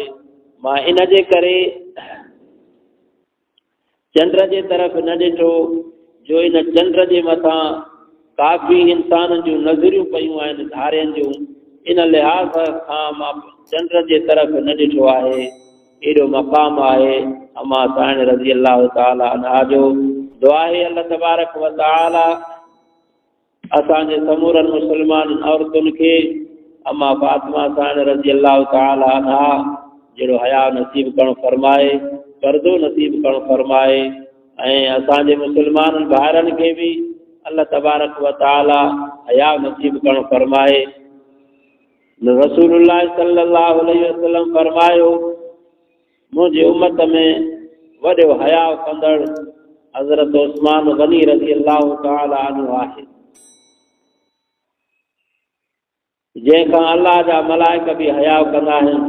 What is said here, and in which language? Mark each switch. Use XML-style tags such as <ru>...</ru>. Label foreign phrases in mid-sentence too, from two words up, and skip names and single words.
<sd>मां इन जे करे चंड जे तरफ़ न ॾिठो जो इन चंड जे मथां काफ़ी इंसान जूं नज़रियूं पयूं आहिनि धारियुनि जूं, इन लिहाज़ खां मां चंड जे तरफ़ न ॾिठो आहे। एॾो मक़ाम आहे अम्मा साइण</sd> <ar>رضي الله تعالى عنها</ar> <sd>जो। दुआ आहे</sd> <ar>الله تبارك وتعالى</ar> <sd>असांजे समूरनि मुस्लमान औरतुनि खे अम्मा फातिमा साइण</sd> <ar>رضي الله تعالى عنها</ar> <sd>जहिड़ो हया नसीब करणु फरमाए, पर्दो नसीब करणु फरमाए, ऐं असांजे मुस्लमान भाइरनि खे बि</sd> <ar>الله تبارك وتعالى</ar> <sd>हया नसीब करणु फरमाए। रसूलुल्लाह</sd> <ar>صلى الله عليه وسلم</ar> <sd>फरमायो, मुंहिंजी उम्मत में वॾो हया कंदड़ हज़रत उस्मान गनी</sd> <ar>رضي الله تعالى عنه</ar> <sd>आहे, जंहिंखां अल्लाह जा मलाइका बि हया कंदा आहिनि।</sd>